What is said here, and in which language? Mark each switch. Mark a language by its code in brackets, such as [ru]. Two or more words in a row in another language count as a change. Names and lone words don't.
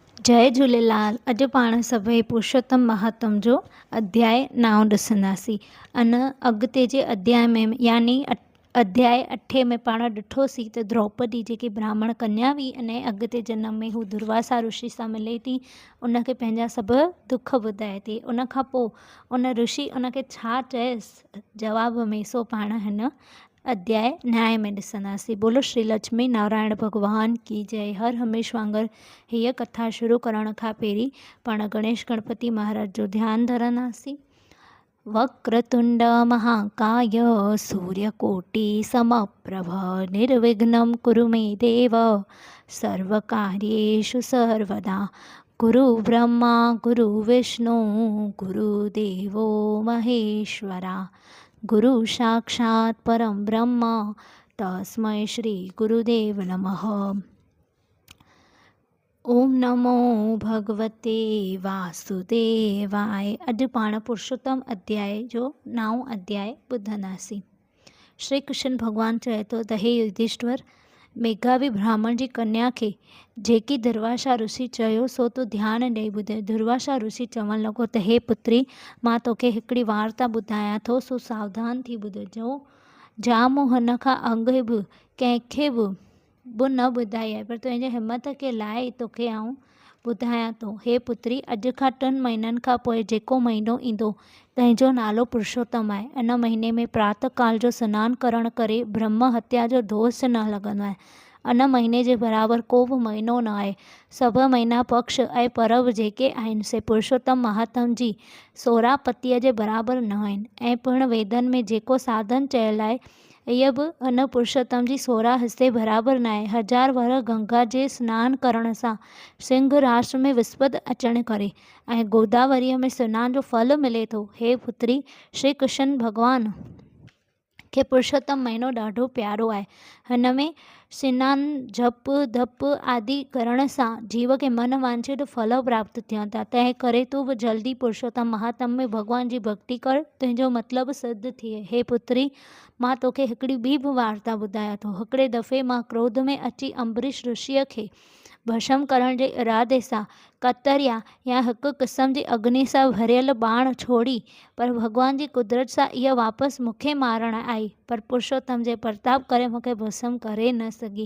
[sd] जय झूलेलाल। अॼु पाण सभई पुरुषोत्तम महात्म जो अध्याय 9 ॾिसंदासीं। अॻिते जे अध्याय में यानी अध्याय 8 में पाण ॾिठोसीं त द्रौपदी जेकी ब्राह्मण कन्या हुई अने अॻिते जनम में हू दुर्वासा ऋषि सां मिले थी, उनखे पंहिंजा सभु दुख ॿुधाए थी। उन खां पोइ उन ऋषि उनखे छा चयसि जवाब में, सो पाण हिन अध्याय 9 में ॾिसंदासीं। [hi] बोलो श्री लक्ष्मी नारायण भगवान की जय। [sd] हर हमेशा वांगुरु हीअ कथा शुरू करण खां पहिरीं पाण गणेश गणपति महाराज जो ध्यानु धरंदासीं। [sa] वक्रतुंड महाकाय सूर्यकोटि समप्रभ निर्विघ्नं कुरु मे देव सर्वकार्येषु सर्वदा। गुरु ब्रह्मा गुरु विष्णु गुरुदेवो महेश्वरा। गुरु साक्षात् परम ब्रह्म तस्मै श्री गुरुदेव नमः। ओम नमो भगवते वासुदेवाय। [sd] अॼु पाण पुरुषोत्तम अध्याय जो 9 अध्याय ॿुधंदासीं। श्री कृष्ण भगवान चए थो त हे युधिष्ठिर, मेघावी ब्राह्मण जी कन्या खे जेकी दुर्वासा ऋषि चयो सो तूं ध्यानु ॾेई ॿुधे। दुर्वासा ऋषि चवणु लॻो त हे पुत्री, मां तोखे हिकिड़ी वार्ता ॿुधायां थो, सो सावधान थी ॿुधजो। जाम हिन खां अॻु बि कंहिंखे बि न ॿुधाई आहे, पर तुंहिंजे हिमत खे लाइ तोखे आउं ॿुधायां थो। हे पुत्री, अॼु खां 3 महीननि खां पोइ जेको महीनो ईंदो तंहिंजो नालो पुरुषोत्तम आहे। इन महीने में प्रातः काल जो सनानु करण करे ब्रह्म हत्या जो दोष न लॻंदो आहे। इन महीने जे बराबरि को बि महीनो न आहे। सभ महीना पक्ष ऐं पर्व जेके आहिनि से पुरुषोत्तम महात्म जी सोरापतीअ जे बराबरि न आहिनि। ऐं पिणु वेदनि में जेको साधन चयल आहे इहा बि हिन पुरुषोत्तम जी 16 हिसे बराबरि न आहे। 1000 वर गंगा जे सनानु करण सां सिंह राष्ट्र में विस्पति अचण करे ऐं गोदावरीअ में सनान जो फल मिले थो। हे पुत्री, श्री कृष्ण भगवान खे पुरुषोत्तम महीनो ॾाढो प्यारो आहे। हिन में सनानु जप धप आदि करण सां जीव खे मन वांछित फल प्राप्त थियनि था। तंहिं करे तूं बि जल्दी पुरुषोत्तम महात्म में भगवान जी भक्ति कर, तुंहिंजो मतिलबु सिद्ध थिए। हे पुत्री, मां तोखे हिकिड़ी ॿी बि वार्ता ॿुधायां थो। हिकिड़े दफ़े मां क्रोध में अची अम्बरीश ऋषिअ खे भस्म करण जे इरादे सां कतरिया या हिकु क़िस्म जी अग्नि सां भरियल बाण छोड़ी, पर भगवान जी कुदरत सां इहा वापसि मूंखे मारण आई, पर पुरुषोत्तम जे प्रताप करे मूंखे भस्म करे न सघी।